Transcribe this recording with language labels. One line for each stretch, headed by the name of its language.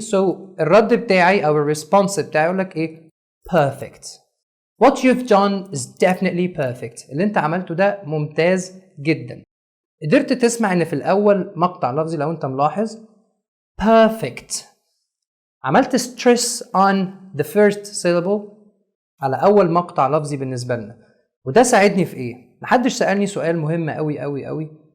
Arabic: so الرد بتاعي او الريسبونس بتاعي يقول لك ايه؟ perfect.
English: what you've done is definitely perfect.
Arabic: اللي انت عملته ده ممتاز جدا. قدرت تسمع ان في الاول مقطع لفظي لو انت ملاحظ perfect عملت
English: stress on the first syllable
Arabic: على أول مقطع لفظي بالنسبة لنا، وده ساعدني في إيه؟ محدش سألني سؤال مهم أوي.